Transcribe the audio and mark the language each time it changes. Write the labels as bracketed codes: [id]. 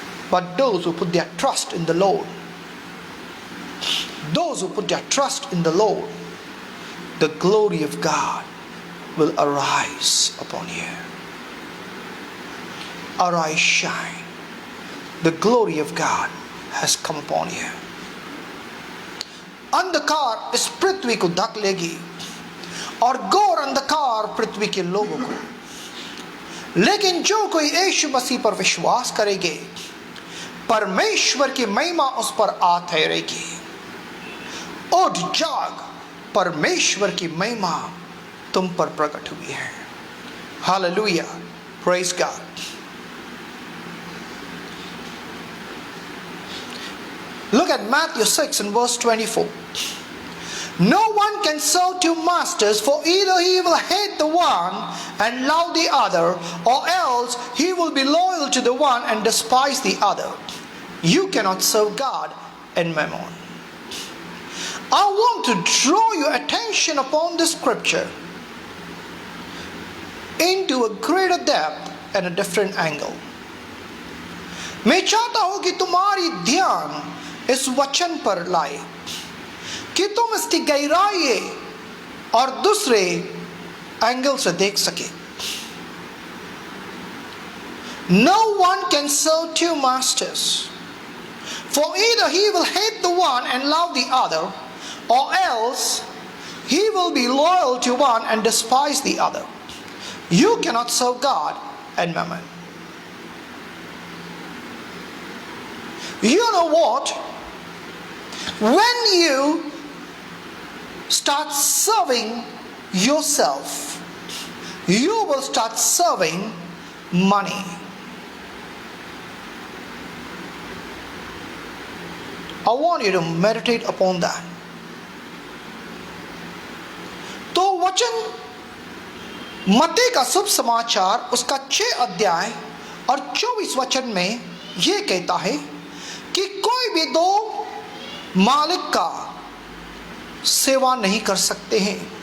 [en] But those who put their trust in the Lord, those who put their trust in the Lord, the glory of God will arise upon you. Arise, shine. The glory of God has come upon you. [hi] अंधकार इस पृथ्वी को ढक लेगी और घोर अंधकार पृथ्वी के लोगों को। लेकिन जो कोई यीशु मसीह पर विश्वास करेंगे, परमेश्वर की महिमा उस पर आ ठहरेगी। उठ जाग, परमेश्वर की महिमा तुम पर प्रकट हुई है। [en] Hallelujah, praise God. Look at Matthew 6 and verse 24. No one can serve two masters, for either he will hate the one and love the other, or else he will be loyal to the one and despise the other. You cannot serve God and mammon. I want to draw your attention upon this scripture into a greater depth and a different angle. [hi] मैं चाहता हूं कि तुम्हारी ध्यान इस वचन पर लाए कि तुम इसकी गहराई और दूसरे एंगल से देख सके। [en] No one can serve two masters, for either he will hate the one and love the other, or else he will be loyal to one and despise the other. You cannot serve God and mammon. You know what? When you start serving yourself, you will start serving money. I want you to meditate upon that. [hi] तो वचन मत्ती का शुभ समाचार उसका 6 अध्याय और 24 वचन में यह कहता है कि कोई भी दो मालिक का सेवा नहीं कर सकते हैं।